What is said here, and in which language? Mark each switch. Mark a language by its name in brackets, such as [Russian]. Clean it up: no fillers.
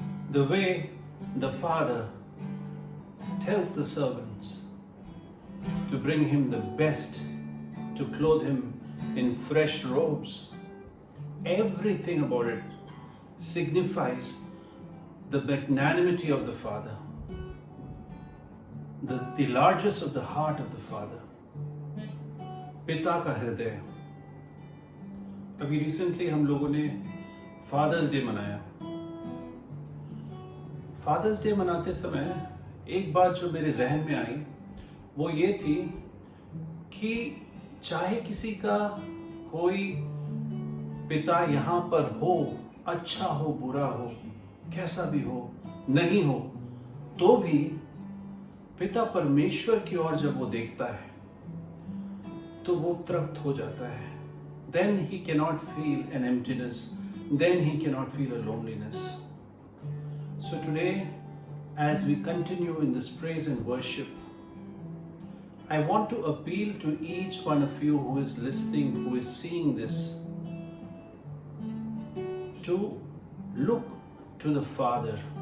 [English] The way the father tells the servants to bring him the best, to clothe him in fresh robes. Everything about it signifies the magnanimity of the Father, the largest of the heart of the Father. [Hindi] पिता का हृदय। अभी recently हम लोगों ने fathers day मनाया। Fathers day मनाते समय एक बात जो मेरे जहन में आई वो ये थी कि चाहे किसी का कोई पिता यहाँ पर हो, अच्छा हो, बुरा हो, कैसा भी हो, नहीं हो, तो भी पिता परमेश्वर की ओर जब वो देखता है तो वो तृप्त हो जाता है। [English] Then he cannot feel an emptiness, then he cannot feel a loneliness. So today, as we continue in this praise and worship, I want to appeal to each one of you who is listening, who is seeing this, to look to the Father.